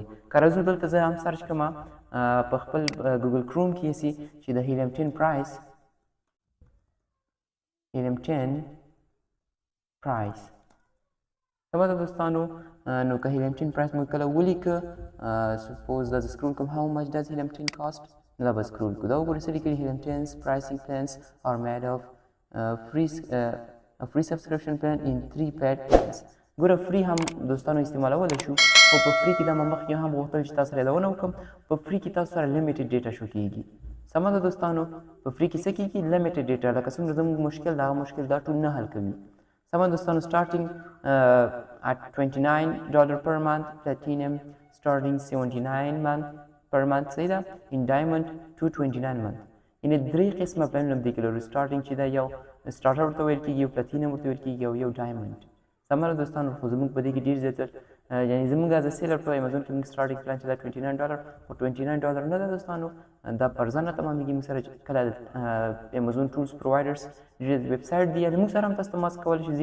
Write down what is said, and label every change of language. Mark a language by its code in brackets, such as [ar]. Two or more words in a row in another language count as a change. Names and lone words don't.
[ps] که راځو دلته زه هم سرچ کړم په خپل ګوګل کروم کې یې چې د هیلیم 10 پرایس، هیلیم 10 پرایس. سمه ده دوستانو، نو که هیلیم 10 پرایس موږ کله ولیکه، سپوز دا زه سکرول کوم [en] how much does helium 10 cost، [ps] نو دا به سکرول کړو. دا وګورئ څه لیکلي [en] helium 10's pricing plans are made of free subscription plan in 3 paid plans. [ps] ګوره فری هم دوستانو استعمالولی شو، خو په فری کې دا ما مخکې هم غوښتل چې تاسو سره یادونه وکړم، په فری کې تاسو سره [en] limited data [ps] شو کېږي. سمه ده دوستانو، په فری کې څه کېږي؟ [en] limited data. [ps] لکه څومره زموږ مشکل دا مشکل دا ټول نه حل کوي. سمه دوستانو، [en] starting at $29 per month, platinum starting $79 per month. [ps] صحیح ده، [en] in diamond $229 month. [ps] یعنې درې قسمه پلانونه په دې کې لرو. starting چې دا یو starter ورته ویل کېږي، یو platinum ورته ویل کېږي، یو diamond. سمه ده دوستانو، خو زموږ په دې کې ډېر زیات یعنې زموږ [en] as seller [ps] په امازون کې موږ starting پلان چې دا $29 خو $29 نه ده دوستانو، دا پر ځان نه تمامېږي. موږ سره کله امازون [en] tools providers [ps] ډېر [en] web site [ps] دي، یا موږ سره هم تاسو تماس کولی شئ.